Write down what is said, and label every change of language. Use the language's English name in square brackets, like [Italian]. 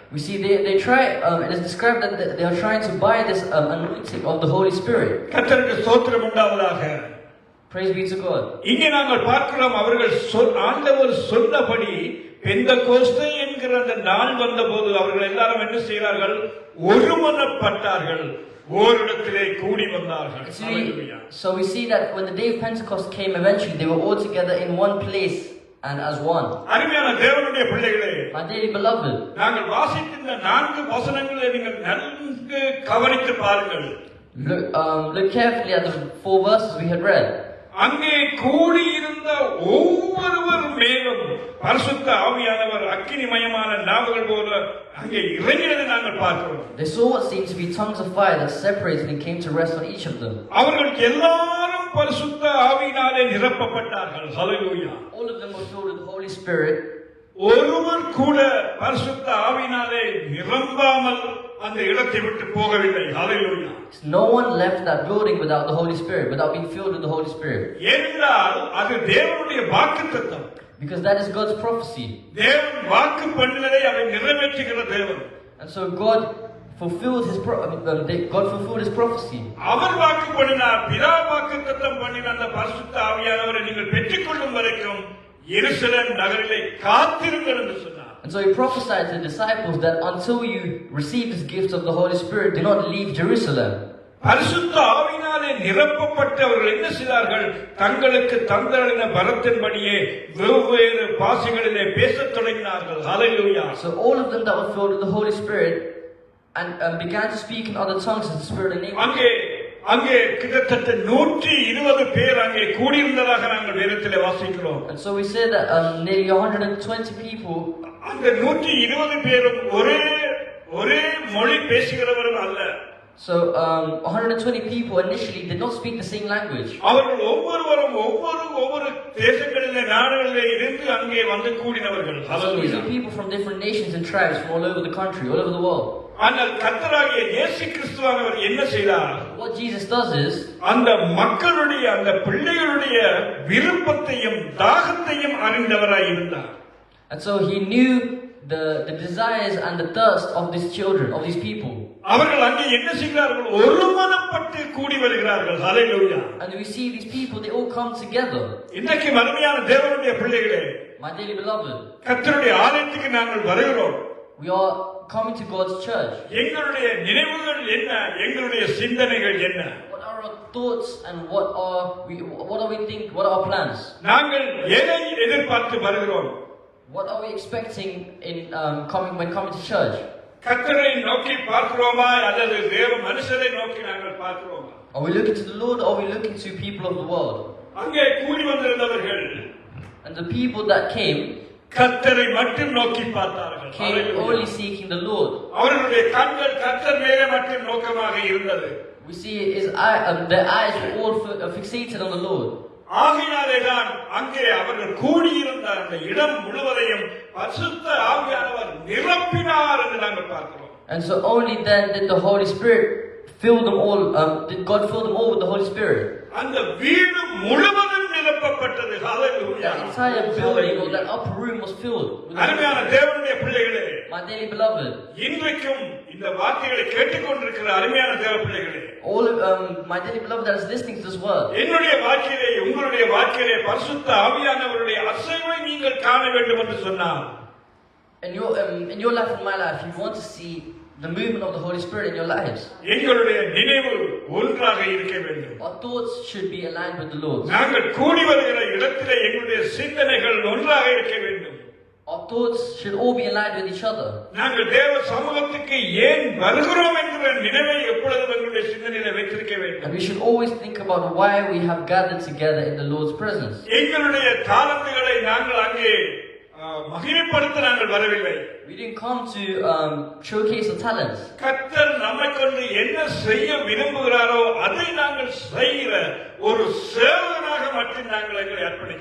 [English] we see they try, it is described that they are trying to buy this anointing of the Holy Spirit. [Tamil] கர்த்தருக்கு ஸ்தோத்திரம் உண்டாவதாக. [English] Praise be to God. [Tamil] இங்கே நாங்கள் பார்க்கிறோம், அவர்கள் ஆண்டவர் சொன்னபடி பெந்தெகோஸ்தே என்கிற அந்த நாள் வந்தபோது அவர்கள் எல்லாரும் என்ன செய்கிறார்கள்? ஒருமனப்பட்டார்கள், ஓரிடத்திலே கூடி வந்தார்கள். [English] So we see that when the day of Pentecost came, eventually they were all together in one place and as one. [Tamil] அருமையான தேவனுடைய பிள்ளைகளே, [English] My dearly beloved, [Tamil] நாங்கள் வாசித்த இந்த 4 வசனங்களை நீங்கள் நன்கு கவனித்து பாருங்கள். [English] look carefully at the 4 verses we had read. [Tamil] அங்கே கூடியிருந்த ஒவ்வொருவர் மேலும் பரிசுத்த ஆவியானவர் அக்கினிமயமான நாவுகள் போல அங்கே இறங்கினதை நாங்கள் பார்க்கிறோம். [English] They saw what seemed to be tongues of fire that separated and came to rest on each of them. [Tamil] அவர்கள் எல்லாரும் பரிசுத்த ஆவியினாலே நிரப்பப்பட்டார்கள். ஹல்லேலூயா. [English] All of them were filled with the Holy Spirit. [Tamil] ஒருவர் கூட பரிசுத்த ஆவியினாலே நிரம்பாமல் அந்த இடத்தை விட்டு போகவில்லை. ஹல்லேலூயா. [English] No one left that building without the Holy Spirit, without being filled with the Holy Spirit. [Tamil] ஏனென்றால் அது தேவனுடைய வாக்குத்தத்தம். [English] Because that is God's prophecy. [Tamil] தேவன் வாக்கு பண்ணினதை அவர் நிறைவேற்றுகிற தேவன். [English] And so God fulfilled his prophecy. [Tamil] அவர் வாக்கு பண்ணினார், பிதா வாக்குத்தத்தம் பண்ணின அந்த பரிசுத்த ஆவியானவரை நீங்கள் பெற்றுக்கொள்ளும் வரைக்கும் எருசலேம் நகரிலே காத்திருங்கள் என்று சொன்னார். [English] And so he prophesied to the disciples that until you receive this gift of the Holy Spirit, do not leave Jerusalem. [Tamil] பரிசுத்த ஆவியினாலே நிரப்பப்பட்டவர்கள் என்ன செய்தார்கள்? தங்களுக்கு தந்தரின வரத்தின்படியே வெவ்வேறு பாஷைகளிலே பேசத் தொடங்கினார்கள். ஹல்லேலூயா. [English] So all of them that were filled with the Holy Spirit and began to speak in other tongues as the Spirit enabled. [Tamil] அங்கே கிட்டத்தட்ட 120 பேர் அங்கே கூடியிருந்ததாக நாங்கள் வேதத்திலே வாசிக்கிறோம். [English] And so we say that nearly 120 people. [Tamil] அந்த 120 பேரும் ஒரே மொழி பேசுகிறவரும் அல்ல. [English] So 120 people initially did not speak the same language. [Tamil] அவர்கள் ஒவ்வொருவரும் ஒவ்வொரு தேசங்களிலே நாடுகளிலே இருந்து அங்கே வந்து கூடினவர்கள். [English] So these are people from different nations and tribes from all over the country, all over the world. [Tamil] ஆனால் கர்த்தராகிய இயேசு கிறிஸ்துவானவர் என்ன செய்தார்? [English] What Jesus does is, [Tamil] அந்த மக்களுடைய அந்த பிள்ளைகளுடைய விருப்பத்தையும் தாகத்தையும் அறிந்தவராய் இருந்தார். [English] and so he knew the desires and the thirst of these children, of these people. [Tamil] அவர்கள் அங்கே என்ன செய்கிறார்கள்? ஒருமனப்பட்டு கூடி வருகிறார்கள். ஹல்லேலூயா. [English] And we see these people, they all come together. [Tamil] இன்றைக்கு மறுமையான தேவனுடைய பிள்ளைகளே, [English] My dearly beloved, [Tamil] கர்த்தருடைய ஆலயத்துக்கு நாங்கள் வருகிறோம். [English] we are coming to God's church. [Tamil] எங்களுடைய நினைவுகள் என்ன? எங்களுடைய சிந்தனைகள் என்ன? [English] What are our thoughts and what are we think? What are our plans? [Tamil] நாங்கள் எதை எதிர்பார்த்து வருகிறோம்? [English] What are we expecting in when coming to church? [Tamil] கர்த்தரை நோக்கி பார்க்கிறோமா அல்லது தேவ மனுஷரை நோக்கி நாங்கள் பார்க்கிறோமா? [English] Are we looking to the Lord or are we looking to people of the world? [Tamil] அங்கே கூடி வந்திருந்தவர்கள் [English] And the people that came [Tamil] கர்த்தரை மட்டும் நோக்கி பார்த்தார்கள். [English] came only seeking the Lord. [Tamil] அவர்களுடைய கண்கள் கர்த்தர் மேலே மட்டும் நோக்கமாக இருந்தது. [English] We see their eyes were all fixated on the Lord. [Tamil] ஆகையாலேதான் அங்கே அவர்கள் கூடியிருந்த அந்த இடம் முழுவதையும் பரிசுத்த ஆவியானவர் நிரப்பினார் என்று நாங்கள் பார்க்கிறோம். [English] And so only then did the Holy Spirit fill them all. Did God fill them all with the Holy Spirit? [Tamil] அந்த வீடு முழுவதும் நிரப்பப்பட்டது. ஹல்லேலூயா. [English] The entire building or that upper room was filled. [Tamil] அருமையான தேவனுடைய பிள்ளைகளே, [English] My dearly beloved, [Tamil] இன்றைக்கும் இந்த வார்த்தைகளை கேட்டுக்கொண்டிருக்கிற அருமையான தேவ பிள்ளைகளே, [English] all of my dearly beloved that is listening to this word, [Tamil] என்னுடைய வாழ்க்கையிலே உங்களுடைய வாழ்க்கையிலே பரிசுத்த ஆவியானவருடைய அசைவை நீங்கள் காண வேண்டும் என்று சொன்னார். [English] in your life and my life, you want to see the movement of the Holy Spirit in your lives. [Tamil] எங்களுடைய நினைவு ஒன்றாக இருக்க வேண்டும். [English] Our thoughts should be aligned with the Lord. [Tamil] நாங்கள் கூடி வருகிற இடத்திலே எங்களுடைய சிந்தனைகள் ஒன்றாக இருக்க வேண்டும். [English] Our thoughts should all be aligned with each other. [Tamil] நாங்கள் தேவ சமூகத்துக்கு ஏன் வருகிறோம் என்கிற நினைவை எப்பொழுதும் எங்களுடைய சிந்தனையில வைத்திருக்க வேண்டும். [English] And we should always think about why we have gathered together in the Lord's presence. [Tamil] எங்களுடைய தாளந்துகளை நாங்கள் அங்கே மகிமைப்படுத்த நாங்கள் வரவில்லை. [English] We didn't come to showcase our talents. [Tamil] கர்த்தர் நம்மை கொண்டு என்ன செய்ய விரும்புகிறாரோ அதை நாங்கள் செய்கிற ஒரு சேவகனாக மட்டும் நாங்கள் எங்களை அர்ப்பணிக்க